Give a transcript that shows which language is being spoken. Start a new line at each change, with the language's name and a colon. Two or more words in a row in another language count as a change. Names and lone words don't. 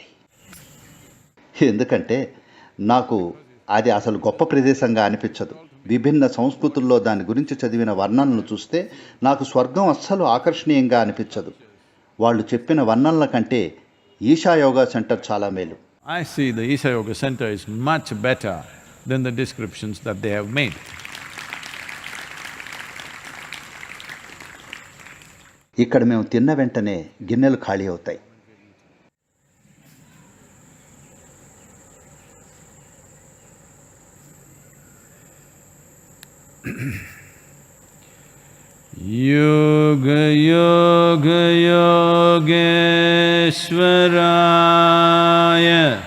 Telugu: ఎందుకంటే నాకు అది అసలు గొప్ప ప్రదేశంగా అనిపించదు. విభిన్న సంస్కృతుల్లో దాని గురించి చదివిన వర్ణనలు చూస్తే నాకు స్వర్గం అస్సలు ఆకర్షణీయంగా అనిపించదు. వాళ్ళు చెప్పిన వర్ణనల కంటే ఈశా యోగా సెంటర్ చాలా మేలు.
English: I see the Isha Yoga Center is much better than the descriptions that they have made.
Telugu: ఇక్కడ మేము తిన్న వెంటనే గిన్నెలు ఖాళీ అవుతాయి.
Sanskrit: योग योग योगेश्वराय